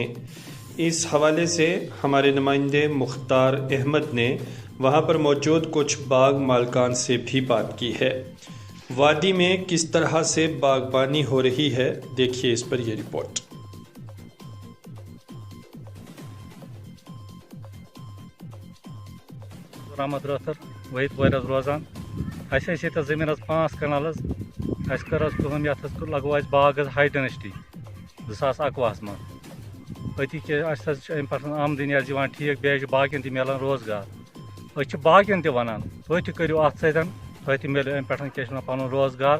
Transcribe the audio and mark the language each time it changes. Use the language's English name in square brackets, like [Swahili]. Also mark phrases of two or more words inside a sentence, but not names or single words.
[Urdu] اس حوالے سے ہمارے نمائندے مختار احمد نے وہاں پر موجود کچھ باغ مالکان سے بھی بات کی ہے۔ وادی میں کس طرح سے باغبانی ہو رہی ہے، دیکھیے اس پر یہ رپورٹ۔ [Kashmiri] رحمت رٲتھر وحید وٲرۍ روزان اَسہِ ٲسۍ ییٚتہِ زٔمیٖن 5 کنال اَسہِ کٔر کٲم یَتھ لگوو اَسہِ باغ [English] high density [Kashmiri] 2021 منٛز أتی کہِ اَسہِ چھِ اَمہِ پٮ۪ٹھ آمدٔنی یِوان ٹھیٖک، بیٚیہِ چھِ باقین تہِ میلان روزگار۔ أسۍ چھِ باقین تہِ وَنان تُہۍ تہِ کٔرِو اَتھ سۭتۍ، تۄہہِ تہِ میلیو اَمہِ پٮ۪ٹھ کیٛاہ چھِ وَنان پَنُن روزگار۔